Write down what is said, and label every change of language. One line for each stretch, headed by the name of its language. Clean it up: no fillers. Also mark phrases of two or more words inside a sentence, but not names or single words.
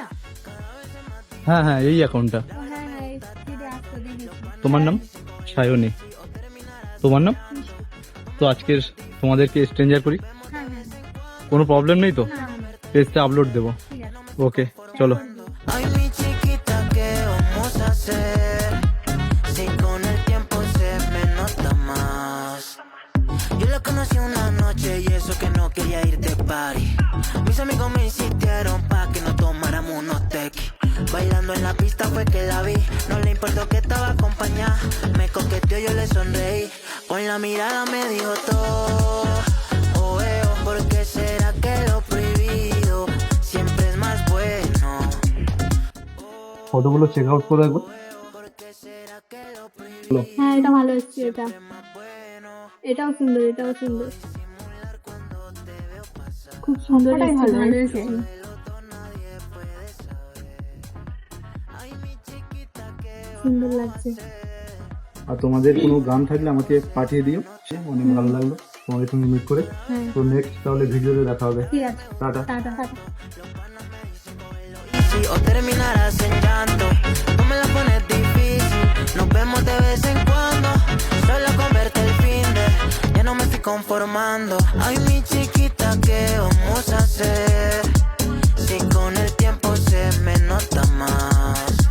Bangla: হ্যাঁ হ্যাঁ, এই অ্যাকাউন্টটা। ও হ্যাঁ হ্যাঁ, এই ফিডে আসছে, দেখেছি। তোমার নাম? সায়নী। তোমার নাম? মিষ্টি। তো আজকের তোমাদেরকে স্ট্রেঞ্জার করি, হ্যাঁ হ্যাঁ হ্যাঁ। কোনো প্রবলেম নেই তো? না না, পেজটা আপলোড দেবো। ঠিক আছে। ওকে, চলো।
Spanish: Ay, mi chiquita, ¿qué vamos a hacer? Si con el tiempo se me nota más. Yo la conocí una noche y eso que no quería ir de party. Mis amigos me insistieron pa' que nos tomáramos unos tequis. Bailando en la pista fue que la vi. No le importó que estaba acompañada. Me coqueteó, yo le sonreí. Con la mirada me dijo todo. Oh, ¿por qué será que lo prohibido siempre es más bueno?
Bangla: ফটোগুলো
English: check out
Bangla: করে একবার। হ্যাঁ, এটা ভালো হচ্ছে। এটাও সুন্দর, এটাও সুন্দর, খুব সুন্দর এসছে, ভালো এসছে। সুন্দর লাগছে। আর তোমাদের কোনো গান থাকলে আমাকে পাঠিয়ে দিও, অনেক ভালো লাগলো তোমাদের সঙ্গে মিট করে। হ্যাঁ, তো নেক্সট তাহলে ভিডিওতে দেখা হবে। ঠিক আছে। টাটা। টাটা টাটা।
Spanish: Si o terminarás en llanto, no me la pones difícil. Nos vemos de vez en cuando, solo con verte el fin de ya no me estoy conformando. Ay, mi chiquita, ¿qué vamos a hacer? Si con el tiempo se me nota más.